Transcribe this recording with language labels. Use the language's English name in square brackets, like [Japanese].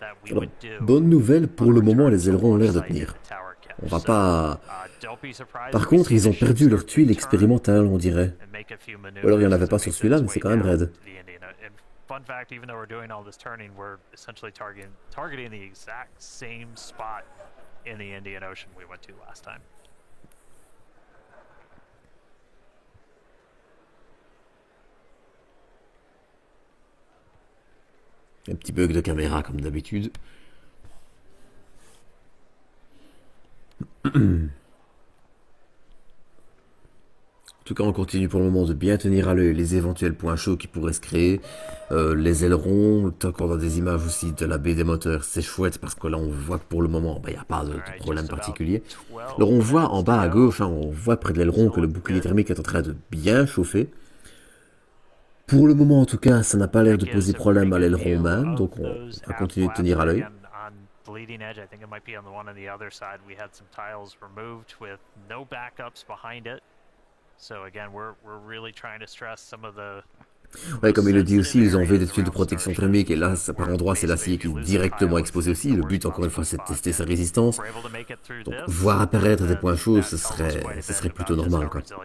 [French] Alors, bonne nouvelle, pour le moment, les ailerons ont l'air de tenir. On va pas... Par contre, ils ont perdu leur tuile expérimentale, on dirait. Ou alors il n'y en avait pas sur celui-là, mais c'est quand même raide. [English] Fun fact, even though we're doing all this turning, we're essentially targeting the exact same spot in the Indian Ocean we went to last time. [French] Un petit bug de caméra comme d'habitude. En tout cas, on continue pour le moment de bien tenir à l'œil les éventuels points chauds qui pourraient se créer. Les ailerons, tant qu'on a des images aussi de la baie des moteurs, c'est chouette parce que là on voit que pour le moment, il n'y a pas de problème particulier. Alors on voit en bas à gauche, on voit près de l'aileron que le bouclier thermique est en train de bien chauffer. Pour le moment en tout cas, ça n'a pas l'air de poser problème à l'aileron même, donc on va continuer de tenir à l'œil. [English] Bleeding edge, I think it might be on the one on the other side. We had some tiles removed with no backups behind it. So again, we're really trying to stress some of the... [French] Ouais, comme il le dit aussi, ils ont enlevé des tuiles de protection thermique et là, par endroit, c'est l'acier qui est directement exposé aussi. Le but, encore une fois, c'est de tester sa résistance. Donc, voir apparaître des points chauds, ce serait plutôt normal, quoi.